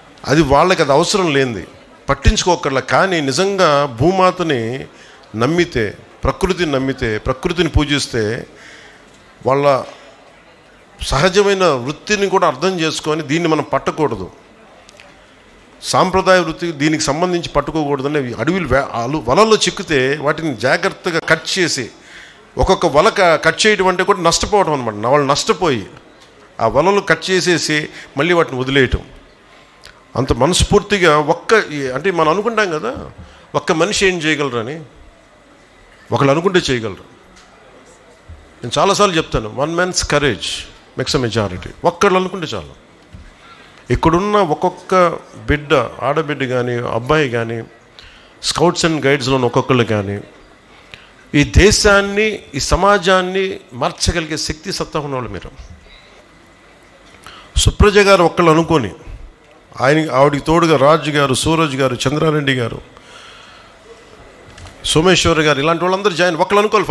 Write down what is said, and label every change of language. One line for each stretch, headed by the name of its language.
Telugu: అది వాళ్ళకి అది అవసరం లేనిది, పట్టించుకోకర్లా. కానీ నిజంగా భూమాతని నమ్మితే, ప్రకృతిని నమ్మితే, ప్రకృతిని పూజిస్తే, వాళ్ళ సహజమైన వృత్తిని కూడా అర్థం చేసుకొని దీన్ని మనం పట్టకూడదు, సాంప్రదాయ వృత్తి దీనికి సంబంధించి పట్టుకోకూడదని వలల్లో చిక్కితే వాటిని జాగ్రత్తగా కట్ చేసి, ఒక్కొక్క వల కట్ చేయడం అంటే కూడా నష్టపోవడం అనమాట. వాళ్ళు నష్టపోయి ఆ వలలు కట్ చేసేసి మళ్ళీ వాటిని వదిలేయటం. అంత మనస్ఫూర్తిగా అంటే మనం అనుకుంటాం కదా, ఒక్క మనిషి ఏం చేయగలరని. ఒకళ్ళు అనుకుంటే చేయగలరు. నేను చాలాసార్లు చెప్తాను,
English: 1 man's courage makes a majority.
Telugu: ఒక్కళ్ళు అనుకుంటే చాలు. ఇక్కడున్న ఒక్కొక్క బిడ్డ, ఆడబిడ్డ కానీ అబ్బాయి కానీ, స్కౌట్స్ అండ్ గైడ్స్లోని ఒక్కొక్కళ్ళు కానీ ఈ దేశాన్ని, ఈ సమాజాన్ని మార్చగలిగే శక్తి సత్తా ఉన్నవాళ్ళు మీరు. సుప్రజ గారు ఒక్కళ్ళు అనుకొని, ఆవిడికి తోడుగా రాజు గారు, సూరజ్ గారు, చంద్రారెడ్డి గారు, సోమేశ్వర్ గారు, ఇలాంటి వాళ్ళందరూ ఒకళ్ళు అనుకోవాలి.